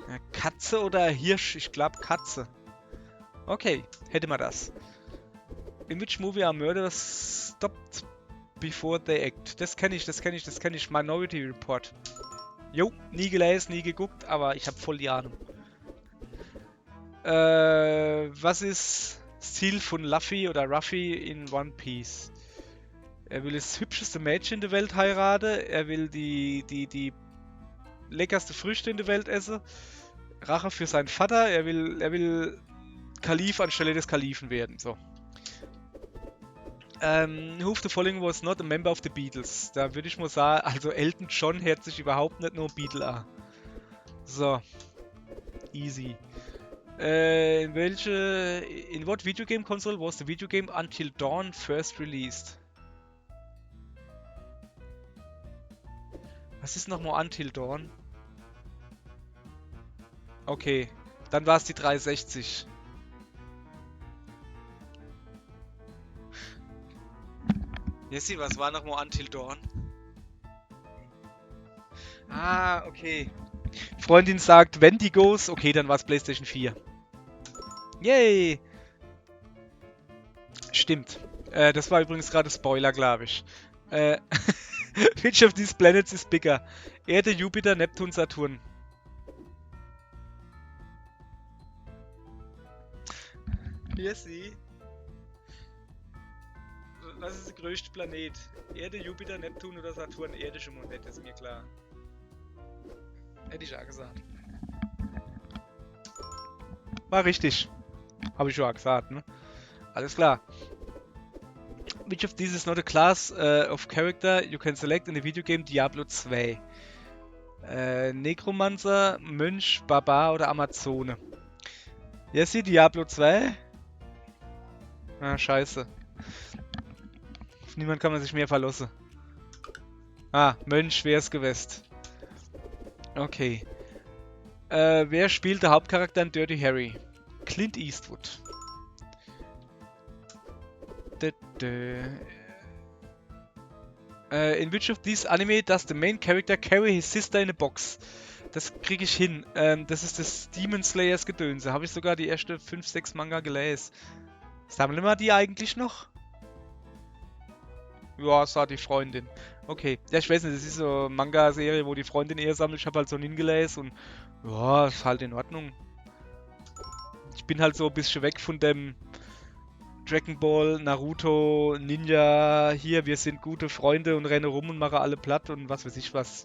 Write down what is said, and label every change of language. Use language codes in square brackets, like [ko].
[de] Katze oder Hirsch? Ich glaube Katze. Okay, hätte man das. [en] In which movie are murderers stopped before they act? [de] Das kenne ich. Minority Report. Jo, nie gelesen, nie geguckt, aber ich habe voll die Ahnung. Was ist das Ziel von Luffy oder Ruffy in One Piece? Er will das hübscheste Mädchen in der Welt heiraten. Er will die leckerste Früchte in der Welt essen. Rache für seinen Vater. Er will Kalif anstelle des Kalifen werden. So. [en] Who of the following was not a member of the Beatles? [de] Da würde ich mal sagen, also Elton John hört sich überhaupt nicht nur Beatle an. So. Easy. [en] In what video game console was the video game Until Dawn first released? [de] Was ist nochmal Until Dawn? Okay, dann war es die 360. Jessie, was war nochmal Until Dawn? Ah, okay. Freundin sagt Wendigos. Okay, dann war es PlayStation 4. Yay! Stimmt. Das war übrigens gerade Spoiler, glaube ich. [en] Äh, which of these planets is bigger? [de] Erde, Jupiter, Neptun, Saturn. Jesse. Was ist der größte Planet? Erde, Jupiter, Neptun oder Saturn? Erde schon mal nicht, ist mir klar. Hätte ich auch gesagt. War richtig. Habe ich schon auch gesagt, ne? Alles klar. [en] Which of these is not a class of character you can select in the video game Diablo 2? [de] Necromancer, Mönch, Barbar oder Amazone? Jesse, Diablo 2? Ah, scheiße. Auf niemand kann man sich mehr verlassen. Ah, Mönch wär's gewesen. Okay. Wer spielt der Hauptcharakter in Dirty Harry? Clint Eastwood. [en] In which of these anime does the main character carry his sister in a box? [de] Das kriege ich hin. Das ist das Demon Slayers Gedönse. Habe ich sogar die erste 5, 6 Manga gelesen. Sammeln wir die eigentlich noch? Ja, sah die Freundin. Okay. Ja, ich weiß nicht, das ist so eine Manga-Serie, wo die Freundin eher sammelt. Ich habe halt so hingelesen und ja, ist halt in Ordnung. Ich bin halt so ein bisschen weg von dem Dragon Ball, Naruto, Ninja, hier, wir sind gute Freunde und rennen rum und machen alle platt und was weiß ich was.